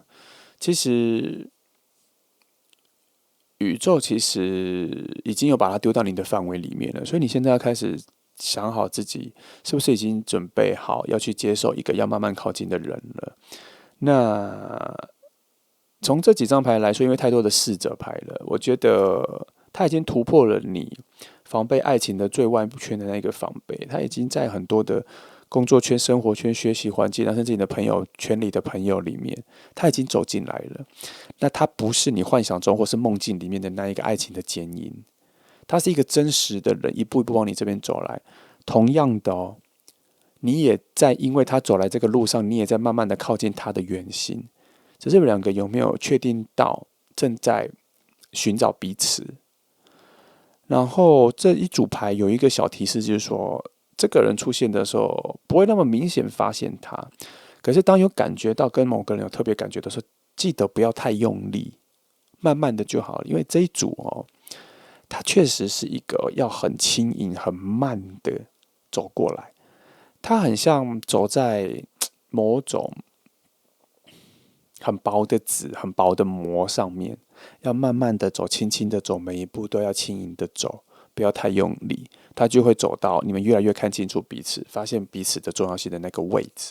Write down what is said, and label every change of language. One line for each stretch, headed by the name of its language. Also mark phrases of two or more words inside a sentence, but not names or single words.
Chinese: 其實宇宙其實已經有把它丟到你的範圍裡面了，所以你現在要開始想好自己是不是已經準備好要去接受一個要慢慢靠近的人了。那從這幾張牌來說，因為太多的侍者牌了，我覺得他已經突破了你防備愛情的最外部圈的那個防備，他已經在很多的工作圈、生活圈、學習環境，甚至你的朋友圈裡的朋友裡面，他已經走進來了。那他不是你幻想中或是夢境裡面的那一個愛情的剪影，他是一個真實的人，一步一步往你這邊走來。同樣的你也在因為他走來這個路上，你也在慢慢的靠近他的原型。只是你們兩個有沒有確定到正在尋找彼此？然後這一組牌有一個小提示，就是說，這個人出現的時候不會那麼明顯發現他，可是當有感覺到跟某個人有特別感覺的時候，記得不要太用力，慢慢的就好了。因為這一組它確實是一個要很輕盈、很慢的走過來，它很像走在某種很薄的紙、很薄的膜上面，要慢慢的走，輕輕的走，每一步都要輕盈的走，不要太用力，他就會走到你們越來越看清楚彼此，發現彼此的重要性的那個位置。